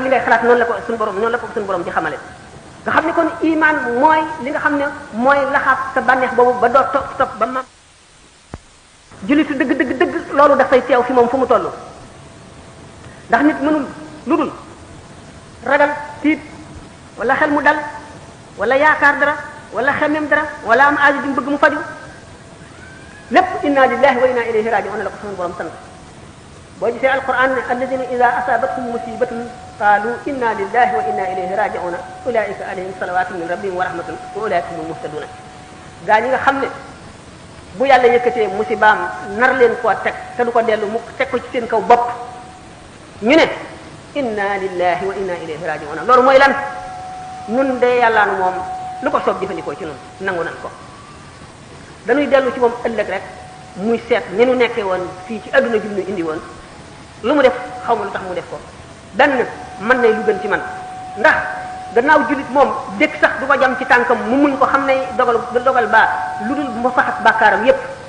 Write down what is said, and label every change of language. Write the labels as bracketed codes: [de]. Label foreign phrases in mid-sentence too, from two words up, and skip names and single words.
[wo] li ngay xalaat noonu la ko suñu borom di xamale nga xam ne kon iman mooy li nga xam ne mooy laxaat sa bànneex boobu ba doo topp ba ma jullitu dëgg loolu dafay teew fi moom fu mu toll ndax nit mënul lu dul ragal tiit wala xel mu dal wala yaakaar dara wala xemem dara wala am aajo ju bëgg mu faju lépp [ar] إنا لله وإنا إليه راجعون [wo] la ko sama borom sant boo gisee alquran ne [ar] الذين إذا أصابتهم مصيبة قالوا إنا لله وإنا إليه راجعون أولئك عليهم صلوات من ربهم ورحمة وأولئك هم المهتدون [wo] gaa ñi nga xam ne bu yàlla yëkkatee musibaam nar leen koo teg te du ko dellu mu teg ko ci seen kaw bopp ñu ne [ar] إنا لله وإنا إليه راجعون [wo] loolu mooy lan nun de yàllaanu moom lu ko soob jëfandikoo ci nun nangu nan ko dañuy dellu ci moom ëllëg rek muy seet ni nu nekkee woon fii ci adduna bi ñu indi woon lu mu def xaw ma lu tax mu def ko benn mën nay lu gën ci man ndax gannaaw jullit moom dëkk sax du ko jam ci tànkam mu muñ ko xam ne dogal baa lu dul mu faxas bàkkaaram yépp